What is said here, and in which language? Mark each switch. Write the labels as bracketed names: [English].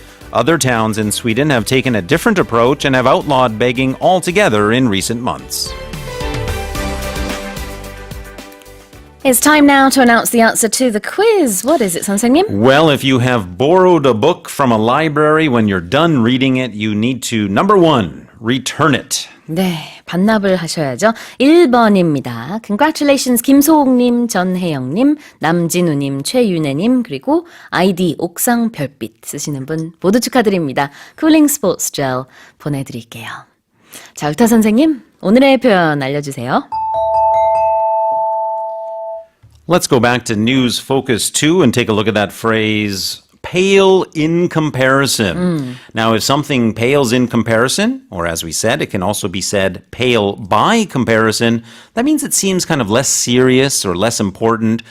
[English] Other towns in Sweden have taken a different approach and have outlawed begging altogether in recent months. It's time now to announce the answer to the quiz. What is it, 선생님? Well, if you have borrowed a book from a library, when you're done reading it, you need to, number one, return it. [Korean] 네, 반납을 하셔야죠. 1번입니다. [English] Congratulations, [Korean] 김소옥님, 전혜영님, 남진우님, 최윤혜님, 그리고 아이디 옥상별빛 쓰시는 분 모두 축하드립니다. 쿨링 스포츠 젤 보내드릴게요. 자, 의타 선생님, 오늘의 표현 알려주세요. [English] Let's go back to News Focus 2 and take a look at that phrase, pale in comparison. Now, if something pales in comparison, or as we said, it can also be said pale by comparison, that means it seems kind of less serious or less important